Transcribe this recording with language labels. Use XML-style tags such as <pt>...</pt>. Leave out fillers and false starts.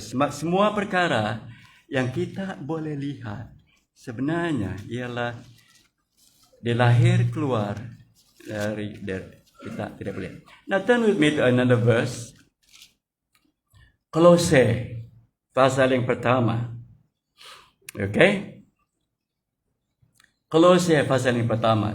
<ms>Semua perkara yang kita boleh lihat sebenarnya ialah dilahir keluar dari kita tidak boleh.</ms> <en>Now turn with me to another verse.</en> <ms>Kolose pasal yang pertama. Okay? Kolose pasal yang pertama.</ms>